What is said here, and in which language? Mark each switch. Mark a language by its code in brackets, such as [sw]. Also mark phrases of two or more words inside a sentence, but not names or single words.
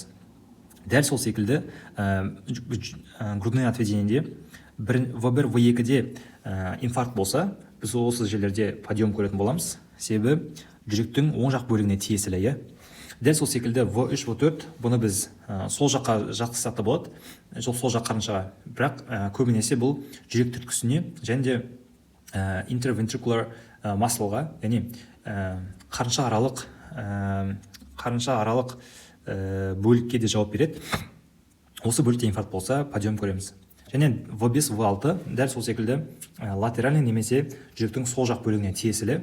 [kk] Дәл сол секілді, [ru] грудной отведениеде В1, [kk] В2-де инфаркт болса, біз осы жерлерде подъем көретін боламыз. Себебі жүректің оң жақ бөлігіне тиесілі. Дәл сол секілді В3, В4, бұны біз сол жаққа жатқызсақ та болады, сол жақ қарыншаға. Бірақ көбінесе бұл жүрек түрткісіне және де [en] interventricular muscle- [kk] ға, яғни қарынша аралық бөлікке де жауап береді. Осы бөлікте инфаркт болса, подъем көреміз. Және В5, В6 дәл сол секілді латеральный немесе жүректің сол жақ бөлігіне тиесілі.